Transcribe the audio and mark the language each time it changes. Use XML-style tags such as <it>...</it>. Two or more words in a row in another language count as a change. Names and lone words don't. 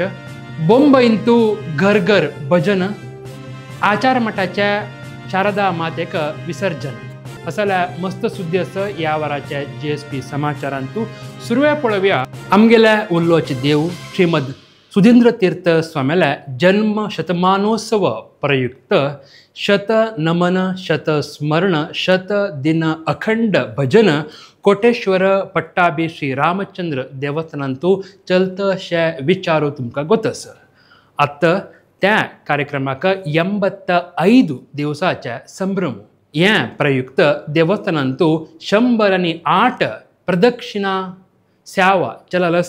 <kok>बोंबईंतू घर घर भजन. आचार मठाचे शारदा मातेक विसर्जन. असल्या मस्त सुद्दी आसा ह्या वराचे GSP समाचारांतू. सुरवे पळोवया आमगेले उल्लोचे देव श्रीमद सुधींद्र तीर्थ स्वामीले जन्म शतमानोत्सव प्रयुक्त शत नमन शत स्मरण शत दिन अखंड भजन कोटेश्वर पट्टाभी श्री रामचंद्र देवस्थानांतू चलतशे विचारू तुमकां गोतस. आत्ता त्या कार्यक्रमाक 85 दिवसाचे संभ्रम. हे प्रयुक्त देवस्थानांतू 108 प्रदक्षिणा सेवा चललस.</kok>